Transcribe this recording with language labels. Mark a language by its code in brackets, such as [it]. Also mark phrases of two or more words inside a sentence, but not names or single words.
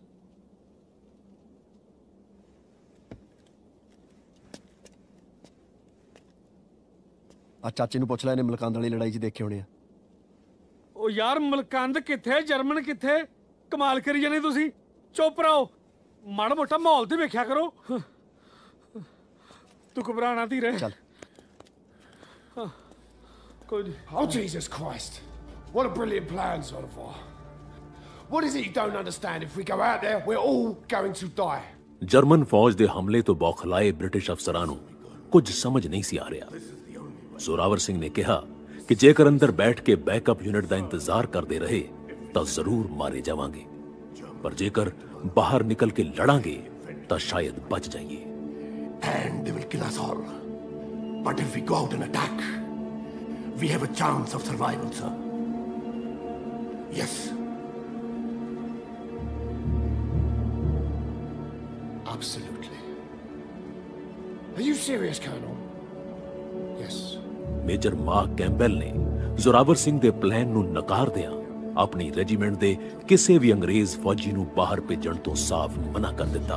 [pa] ਆ ਚਾਚੇ ਨੂੰ ਪੁੱਛ ਲੈ ਇਹਨੇ ਮਲਕੰਦ ਵਾਲੀ ਲੜਾਈ 'ਚ ਦੇਖੇ ਹੋਣੇ ਆ ਉਹ ਯਾਰ ਮਲਕੰਦ ਕਿੱਥੇ ਜਰਮਨ ਕਿੱਥੇ ਕਮਾਲ ਕਰੀ ਜਾਂਦੇ ਤੁਸੀਂ ਚੁੱਪ ਰਹੋ ਮਾੜਾ ਮੋਟਾ ਮਾਹੌਲ ਤੇ ਵੇਖਿਆ ਕਰੋ ਤੂੰ ਘਬਰਾਣਾ ਧੀਰੇ ਚੱਲ ਕੋਈ ਨਹੀਂ [en] Oh, Jesus Christ. What a brilliant plan, Zolvar. What is it you don't understand? If we go out there, we're all going to die. [pa] ਜਰਮਨ ਫੌਜ ਦੇ ਹਮਲੇ ਤੋਂ ਬੌਖਲਾਏ ਬ੍ਰਿਟਿਸ਼ ਅਫਸਰਾਂ ਨੂੰ ਕੁਝ ਸਮਝ ਨਹੀਂ ਸੀ ਆ ਰਿਹਾ ਜ਼ੋਰਾਵਰ ਸਿੰਘ ਨੇ ਕਿਹਾ ਕਿ ਜੇਕਰ ਅੰਦਰ ਬੈਠ ਕੇ [en] backup unit [pa] ਦਾ ਇੰਤਜ਼ਾਰ ਕਰਦੇ ਰਹੇ ਤਾਂ ਜ਼ਰੂਰ ਮਾਰੇ ਜਾਵਾਂਗੇ ਪਰ ਜੇਕਰ ਬਾਹਰ ਨਿਕਲ ਕੇ ਲੜਾਂਗੇ ਤਾਂ ਸ਼ਾਇਦ ਬਚ ਜਾਈਏ [en] And they will kill us all. But if we go out and attack, we have a chance of survival, sir. Yes. Absolutely. Are you serious, Colonel? Yes. [pa] ਮੇਜਰ ਮਾਰਕ ਕੈਂਪਬੈਲ ਨੇ ਜ਼ੋਰਾਵਰ ਸਿੰਘ ਦੇ ਪਲਾਨ ਨੂੰ ਨਕਾਰਦਿਆਂ ਆਪਣੀ ਰੈਜੀਮੈਂਟ ਦੇ ਕਿਸੇ ਵੀ ਅੰਗਰੇਜ਼ ਫੌਜੀ ਨੂੰ ਬਾਹਰ ਭੇਜਣ ਤੋਂ ਸਾਫ਼ ਮਨਾ ਕਰ ਦਿੱਤਾ।